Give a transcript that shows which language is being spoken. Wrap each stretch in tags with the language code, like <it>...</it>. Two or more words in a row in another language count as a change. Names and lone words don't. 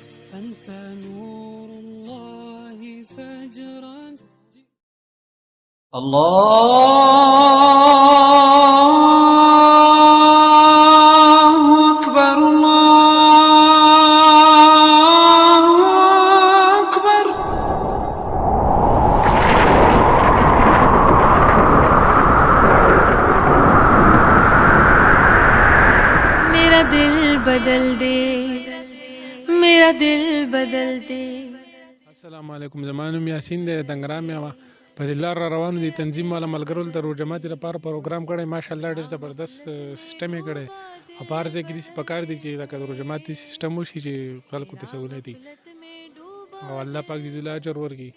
<ar>أنت نور الله فجرا. الله أكبر الله أكبر.</ar> <ur>میرا دل بدل دے، میرا دل بدل دے.</ur> <ar>السلام علیکم.</ar> <ps>زما نوم یاسین دی، دنګرام یم. په دې لار را روانو دي تنظیم والا ملګرو ته روژه ماتي لپاره پروګرام کړی. ماشاءالله ډېر زبردست سیسټم یې کړی او په هر ځای کې داسې پکار دي چې لکه د روژه ماتي سیسټم وشي چې خلکو ته سهولت وي او الله پاک دې ذل اجر ورکړي.</ps>